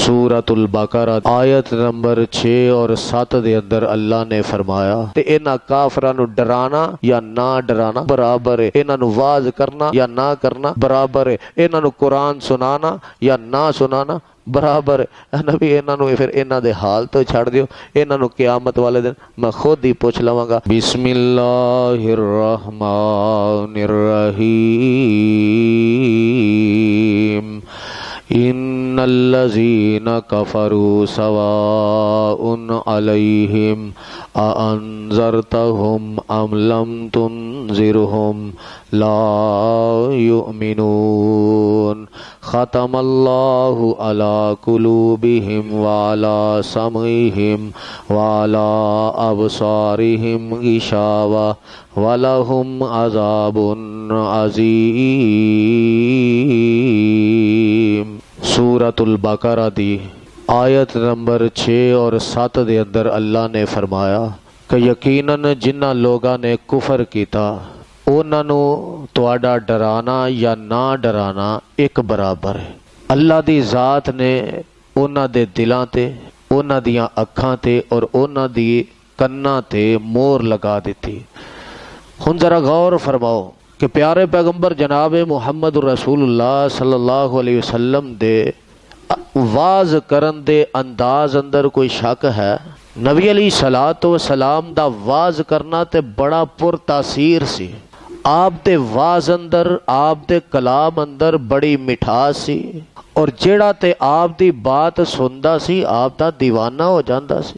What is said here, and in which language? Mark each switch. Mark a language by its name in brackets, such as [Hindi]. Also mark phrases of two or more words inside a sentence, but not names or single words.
[Punjabi] ਸੂਰਤੁਲ ਬਕਰਾ ਆਯਤ ਨੰਬਰ 6 ਔਰ 7 ਦੇ ਅੰਦਰ ਅੱਲਾਹ ਨੇ ਫ਼ਰਮਾਇਆ ਤੇ ਇਨ੍ਹਾਂ ਕਾਫ਼ਰਾਂ ਨੂੰ ਡਰਾਨਾ ਯਾ ਨਾ ਡਰਾਨਾ ਬਰਾਬਰ ਹੈ, ਇਨ੍ਹਾਂ ਨੂੰ ਵਾਜ਼ ਕਰਨਾ ਯਾ ਨਾ ਕਰਨਾ ਬਰਾਬਰ ਹੈ, ਇਨ੍ਹਾਂ ਨੂੰ ਕੁਰਾਨ ਸੁਨਾਨਾ ਯਾ ਨਾ ਸੁਨਾਨਾ ਬਰਾਬਰ ਹੈ। ਨਬੀ ਇਨ੍ਹਾਂ ਨੂੰ ਫਿਰ ਇਨ੍ਹਾਂ ਦੇ ਹਾਲ ਤੋ ਛੜ ਦਿਓ, ਇਨ੍ਹਾਂ ਨੂੰ ਕ਼ਯਾਮਤ ਵਾਲੇ ਦਿਨ ਮੈਂ ਖ਼ੁਦ ਹੀ ਪੁੱਛ ਲਵਾਂਗਾ। [Arabic] بسم الله الرحمن الرحيم إن الذين كفروا سواء عليهم أأنذرتهم أم لم تنذرهم لا يؤمنون ختم الله على قلوبهم وعلى سمعهم وعلى أبصارهم غشاوة ولهم عذاب عظيم. [Punjabi] ਸੂਰਤੁਲ ਬਕਰਾ ਦੀ ਆਯਤ ਨੰਬਰ 6 ਔਰ 7 ਦੇ ਅੰਦਰ ਅੱਲਾਹ ਨੇ ਫ਼ਰਮਾਇਆ ਕਿ ਯਕੀਨਨ ਜਿਨ੍ਹਾਂ ਲੋਕਾਂ ਨੇ ਕੁਫ਼ਰ ਕੀਤਾ ਉਨ੍ਹਾਂ ਨੂੰ ਤੁਹਾਡਾ ਡਰਾਨਾ ਯਾ ਨਾ ਡਰਾਨਾ ਏਕ ਬਰਾਬਰ ਹੈ। ਅੱਲਾਹ ਦੀ ਜ਼ਾਤ ਨੇ ਉਨ੍ਹਾਂ ਦੇ ਦਿਲਾਂ ਤੇ ਉਨ੍ਹਾਂ ਦੀਆਂ ਅੱਖਾਂ ਤੇ ਔਰ ਉਨ੍ਹਾਂ ਦੀ ਕੰਨਾਂ ਤੇ ਮੋਹਰ ਲਗਾ ਦਿੱਤੀ। ਹੁਣ ਜ਼ਰਾ ਗੌਰ ਫ਼ਰਮਾਓ ਕਿ ਪਿਆਰੇ ਪੈਗ਼ੰਬਰ ਜਨਾਬ ਮੁਹੰਮਦ ਰਸੂਲੁੱਲਾਹ [Arabic] صلى الله عليه وسلم [Punjabi] ਦੇ ਵਾਜ਼ ਕਰਨ ਦੇ ਅੰਦਾਜ਼ ਅੰਦਰ ਕੋਈ ਸ਼ੱਕ ਹੈ? ਨਬੀ [Arabic] علي صلاة سلام [Punjabi] ਦਾ ਵਾਜ਼ ਕਰਨਾ ਤੇ ਬੜਾ ਪੁਰ ਤਾਸੀਰ ਸੀ। ਆਪ ਦੇ ਵਾਜ਼ ਅੰਦਰ ਆਪ ਦੇ ਕਲਾਮ ਅੰਦਰ ਬੜੀ ਮਿਠਾਸ ਸੀ ਔਰ ਜੇੜਾ ਤੇ ਆਪ ਦੀ ਬਾਤ ਸੁਣਦਾ ਸੀ ਆਪ ਦਾ ਦੀਵਾਨਾ ਹੋ ਜਾਂਦਾ ਸੀ।